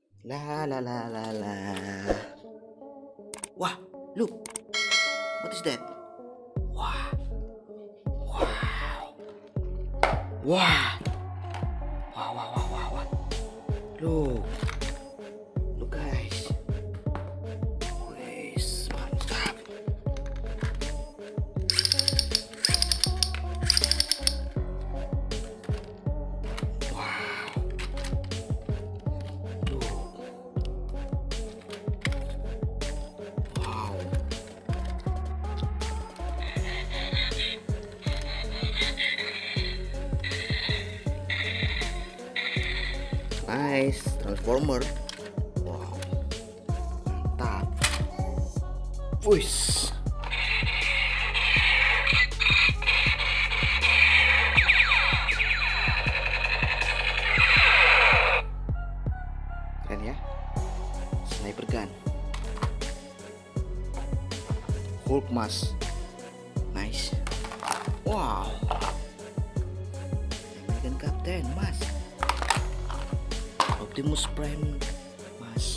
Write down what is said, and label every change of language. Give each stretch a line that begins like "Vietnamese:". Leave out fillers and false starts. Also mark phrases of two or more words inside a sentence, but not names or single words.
English: La la la la la. Wah, look. What is that? Wah. Wow. Wah. Wah, wah, wah, wah, wah. Look. Look guys.
Javanese: Wes, mantap. Wow.
English: Look. Wow. Nice, transformer.
Javanese: Wow, mantap. Wush.
Indonesian: Keren ya,
English: sniper gun. Hulk mask. Nice. Wow. American Captain mask.
Javanese: Optimus Prime mas.